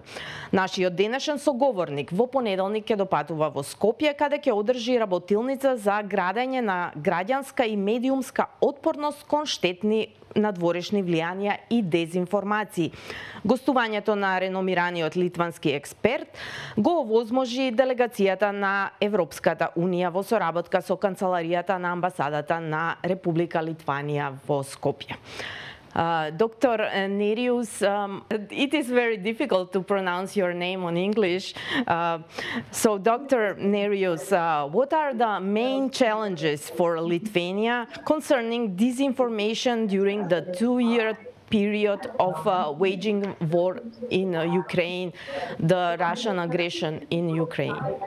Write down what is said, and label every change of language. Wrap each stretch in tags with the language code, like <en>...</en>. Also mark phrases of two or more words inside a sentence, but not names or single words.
<mk>Нашиот денешен соговорник во понеделник ќе допатува во Скопје, каде ќе одржи работилница за градење на граѓанска и медиумска отпорност кон штетни надворешни влијанија и дезинформации. Гостувањето на реномираниот литвански експерт го овозможи делегацијата на Европската Унија во соработка со канцеларијата на амбасадата на Република Литванија во Скопје.</mk> <en>Dr. Nereus, it is very difficult to pronounce your name on English. So, Dr. Nereus, what are the main challenges for Lithuania concerning disinformation during the 2-year period of waging war in Ukraine, the Russian aggression in Ukraine?</en>